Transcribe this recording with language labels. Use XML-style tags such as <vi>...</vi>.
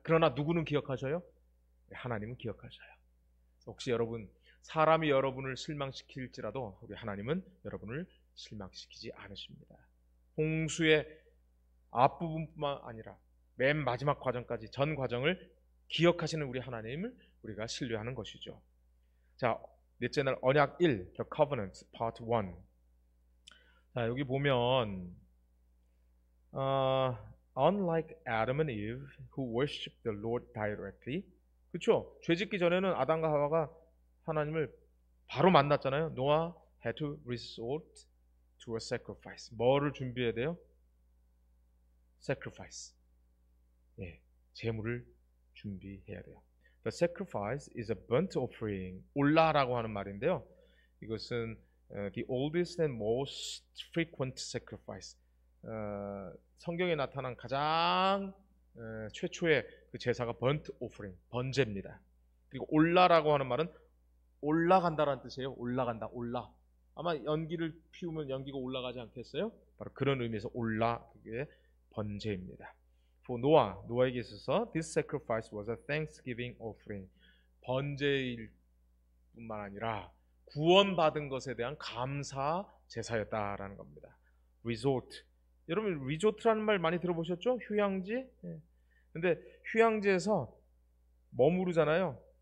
<ko>그러나 누구는 기억하셔요? 하나님은 기억하셔요. 혹시 여러분, 사람이 여러분을 실망시킬지라도 우리 하나님은 여러분을 실망시키지 않으십니다. 홍수의 앞부분뿐만 아니라 맨 마지막 과정까지 전 과정을 기억하시는 우리 하나님을 우리가 신뢰하는 것이죠. 자, 넷째 날 언약 1,</ko> <en>The Covenant, Part 1.</en> <ko>자, 여기 보면</ko> <en>unlike Adam and Eve who worshiped the Lord directly,</en> <ko>그렇죠? 죄짓기 전에는 아담과 하와가 하나님을 바로 만났잖아요.</ko> <en>Noah had to resort to a sacrifice.</en> <ko>뭐를 준비해야 돼요? sacrifice. 예, 제물을 준비해야 돼요.</ko> <en>The sacrifice is a burnt offering.</en> <ko>올라라고 하는 말인데요. 이것은</ko> <en>the oldest and most frequent sacrifice.</en> <ko>성경에 나타난 가장 최초의 그 제사가 burnt offering, 번제입니다. 그리고 올라라고 하는 말은 올라간다라는 뜻이에요. 올라간다, 올라. 아마 연기를 피우면 연기가 올라가지 않겠어요? 바로 그런 의미에서 올라, 그게 번제입니다.</ko> <en>For Noah,</en> <ko>노아에게 있어서</ko> <en>this sacrifice was a thanksgiving offering.</en> <ko>번제일 뿐만 아니라 구원받은 것에 대한 감사 제사였다라는 겁니다.</ko> <en>Resort.</en> <ko>여러분 리조트라는 말 많이 들어보셨죠? 휴양지. 예. 근데 휴양지에서 머무르잖아요.</ko>